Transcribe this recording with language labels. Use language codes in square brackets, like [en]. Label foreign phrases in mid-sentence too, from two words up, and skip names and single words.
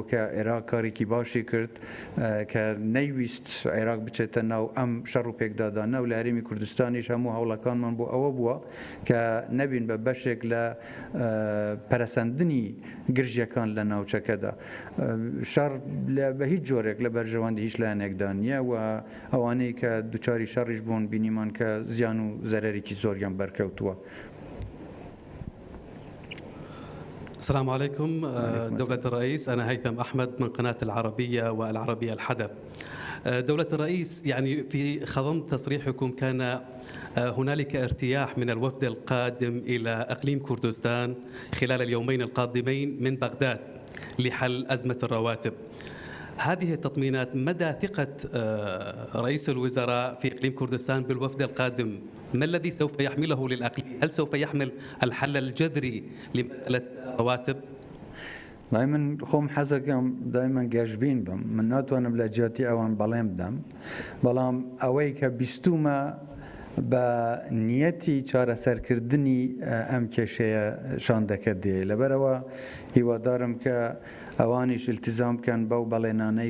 [ckb] کە عێراق کارێکی باشی کرد کە نەیویست عێراق بچێتە ناو ئەم شەڕ و پێکدادانە و لە هەرێمی کوردستانیش هەموو هەوڵەکانمان بۆ ئەوە بووە کە نەبین بە بەشێک لە پەرەسەندنی گرژیەکان لە ناوچەکەدا شەڕ بە هیچ جۆرێک لە بەرژەوەندی هیچ لایەنێکدا نییە و ئەوانەی کە دووچاری شەڕیش بوون بینیمان کە زیان و زەرێکی زۆریان بەرکەوتووە. [ar] السلام عليكم دولة الرئيس، أنا هيثم أحمد من قناة العربية والعربية الحدث. دولة الرئيس، يعني في خضم تصريحكم كان هنالك ارتياح من الوفد القادم إلى إقليم كردستان خلال اليومين القادمين من بغداد لحل أزمة الرواتب. هذه التطمينات مدى ثقة رئيس الوزراء في إقليم كردستان بالوفد القادم؟ ما الذي سوف يحمله للأقليم؟ هل سوف يحمل الحل الجذري لمسألة الرواتب؟ [ckb] من خۆم حەزەکەم دایما گەشتبین بم، من ناتوانم لە جیاتی ئەوان بەڵێم بدەم، بەڵام ئەوەی کە بیستومە بە نیەتی چارەسەرکردنی ئەم کێشەیە شاندەکە دێ، لەبەرەوە هیوادارم کە ئەوانیش التیزام بکەن بەو بەڵێنانەی